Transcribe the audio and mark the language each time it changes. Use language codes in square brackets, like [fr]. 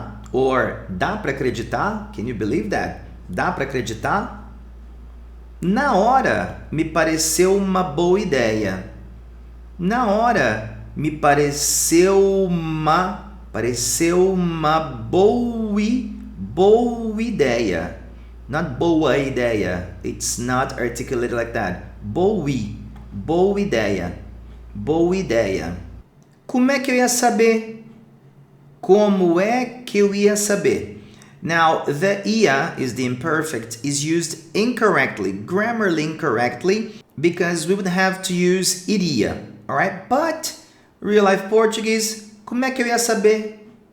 [pt] Or dá para acreditar? [en] Can you believe that? [pt] Dá para acreditar? Na hora me pareceu uma boa ideia. Na hora, me pareceu uma boa ideia. [en] Not [pt] boa ideia. [en] It's not articulated like that. [pt] Boa ideia. Boa ideia. Como é que eu ia saber? Como é que eu ia saber? [en] Now, the ia is the imperfect, is used incorrectly, grammarly incorrectly, because we would have to use iria, alright? But, real life Portuguese, [pt] como é que eu ia saber?